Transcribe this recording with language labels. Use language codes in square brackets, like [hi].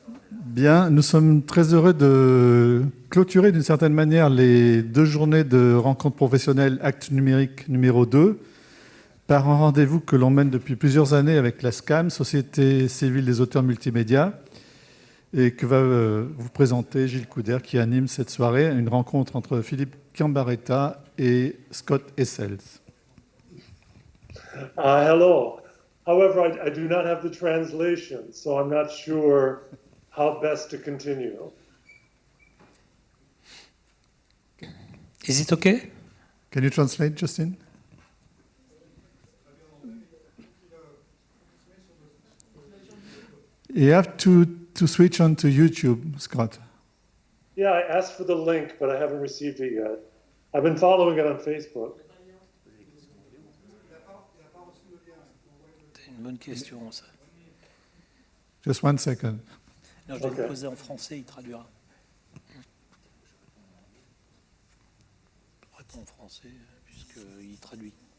[fr] Bien, nous sommes très heureux de clôturer d'une certaine manière les 2 journées de rencontres professionnelles Actes numériques numéro 2 par un rendez-vous que l'on mène depuis plusieurs années avec la SCAM, Société civile des auteurs multimédia, et que va vous présenter Gilles Couder qui anime cette soirée, une rencontre entre Philippe Cambaretta et Scott Essels. [en] Hello. However, I do not have the translation, so I'm not sure how best to continue. Is it okay? Can you translate, Justin? You have to switch on to YouTube, Scott. Yeah, I asked for the link, but I haven't received it yet. I've been following it on Facebook. [fr] C'est une bonne question, ça. [en] Just 1 second. [fr] Non, je vais le poser en français, il traduira. Réponds en français, puisqu'il traduit.